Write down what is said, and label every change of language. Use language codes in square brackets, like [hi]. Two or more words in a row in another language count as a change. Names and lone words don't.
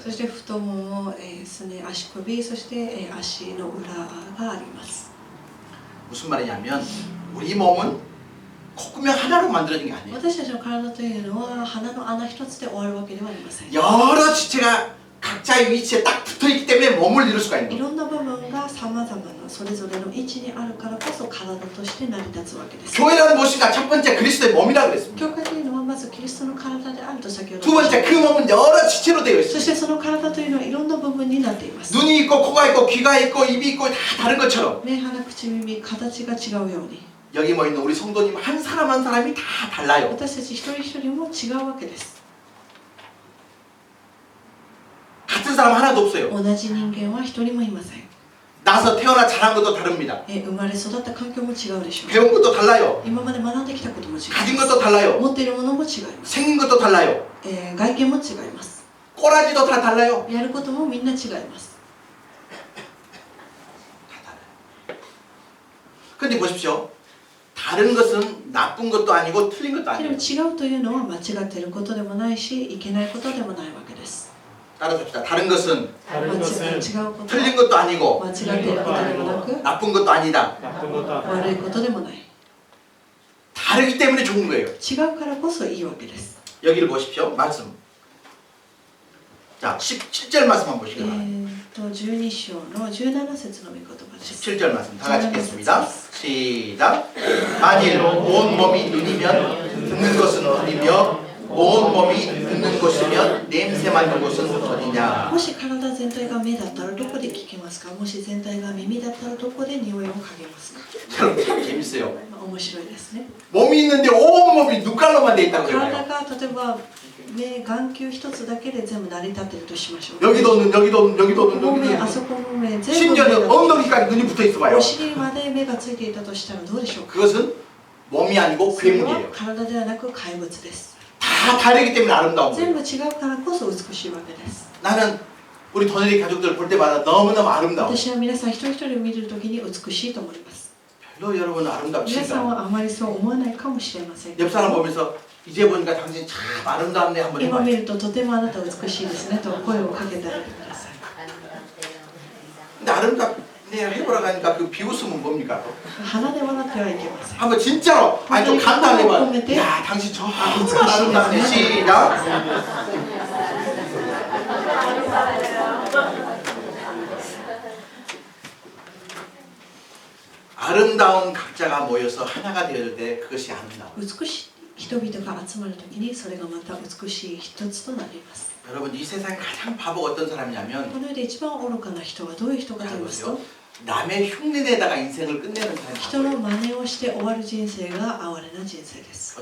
[ja] そして太もも、すね、足首、そして、足の裏があります。 [ko] 무슨 말이냐면 우리 몸은 콧구멍 하나로 만들어진 게 아니에요. [ja] 私たちの体というのは鼻の穴一つで終わるわけではありません。 [ko] 여러 지체가 각자의 위치에 딱 붙어있기 때문에 몸을 이룰 수가 있는 [ja] い [ko] 거예요. [ja] ろんな部分がさまざまなそれぞれの位置にあるからこそ体として成り立つわけです。 [ko] 교회라는 무엇인가? 첫 번째 그리스도의 몸이라고 그랬습니다. [ja] 教会というのはまずキリストの体であると先ほど [ko] 두 번째 그 몸은 여러 지체로 되어 [ja] そ [ko] 있습니다. [ja] してその体というのはいろんな部分になっています。 [ko] 눈이 있고 코가 있고 귀가 있고 입이 있고 다 다른 것처럼 [ja] 目、鼻、口、耳、形が違うように [ko] 여기 뭐 있는 우리 성도님 한 사람 한 사람이 다 달라요. [ja] 私たち一人一人も違うわけです。 [ko] 같은 사람 하나도 없어요. [ja] 同じ人間は一人もいません。 [ko] 나서 태어나 자란 것도 다릅니다. [ja] 生まれ育った環境も違うでしょう。 [ko] 배운 것도 달라요. [ja] 今まで学んできたことも違いま [ko] 가진 [ja] す。 [ko] 것도 달라요. [ja] 持っているものも違います。 [ko] 생긴 것도 달라요. [ja] 外見も違います。 [ko] 꼬라지도 다 달라요. [ja] やることもみんな違います。 [ko] 다 달라요. 근데 보십시오. 다른 것은 나쁜 것도 아니고 틀린 것도 [ja] でも [ko] 아니에요. [ja] 違うというのは間違っていることでもないし、いけないことでもないわけです。 [ko] 따라서 합시다. 다른 것은 [ja] 間違うこと、 [ko] 틀린 것도 아니고 [ja] 間違っていることでもなく、 [ko] 나쁜 것도 아니다. [ja] 悪いことでもない。 [ko] 다르기 때문에 좋은 거예요. [ja] 違うからこそいいわけです。 [ko] 여기를 보십시오. 말씀. 자, 17절 말씀 한번 보시기 바랍니다. [ja] 12 章の17節の御言葉です。 [ko] 17절 말씀 다 같이 읽겠습니다. 시작. 만일 온 몸이 눈이면 듣는 것은 어디며 온 몸이 듣는 곳이면 냄새 맡는 곳은 어디냐. [ja] もし体全体が目だったらどこで聞けますか。もし全体が耳だったらどこで匂いを嗅げますか。 [ko] 여러분 참 재밌어요. [ja] 面白いですね。 [ko] 몸이 있는데 온 몸이 눈깔로만 돼 있다고 [ja] 体 [ko] 그래요. [ja] が例えば目、眼球一つだけで全部成り立っているとしましょう。 [ko] 여기도 눈, 여기도 눈, 여기도 [ja] こ [ko] 눈, [ja] こ目、 [ko] 여기도 [ja] あ [ko] 눈. [ja] そこの目、全部目 [ko] 심지어는 [ja] が [ko] 엉덩이까지 눈이 붙어 있어 봐요. [ja] お尻まで目がついていたとしたらどうでしょうか。 [ko] 그것은 몸이 아니고 [ja] それは [ko] 괴물이에요. [ja] 体ではなく怪物です。 [ko] 다 다르기 때문에 아름다운 [ja] 全 [ko] 거예요. [ja] 部違うからこそ美しいわけです。 [ko] 나는 우리 도네리 가족들 볼 때마다 너무너무 아름다워. [ja] 私は皆さん一人一人を見るときに美しいと思います。 [ko] 별로 여러분은 [ja] 皆さ [ko] 아름답지가 [ja] んはあまりそう思わないかもしれません。 [ko] 옆 사람 보면서 이제 보니까 당신 참 아름답네 한번 [ja] 今 [ko] 해봐요. [ja] 見るととてもあなた美しいですねと声をかけてあげてください。 [ko] 근데 아름답네 해보라 하니까 그 비웃음은 뭡니까? [ja] 鼻で笑ってはいけません。 [ko] 한번 진짜로 아니 좀 감탄해봐요. 야 당신 정말 아름답네. 시작. 아름다운 각자가 모여서 하나가 되어질 때 그것이 아름다워. [ja] 美しい人々が集まるときにそれがまた美しい一つとなります。 [ko] 여러분 이 세상에 가장 바보가 어떤 사람이냐면 [ja] この世で一番愚かな人はどういう人かと言いますと、 [ko] 남의 흉내내다가 인생을 끝내는 사람이 [ja] 人の真似をして終わる人生が哀れな人生です。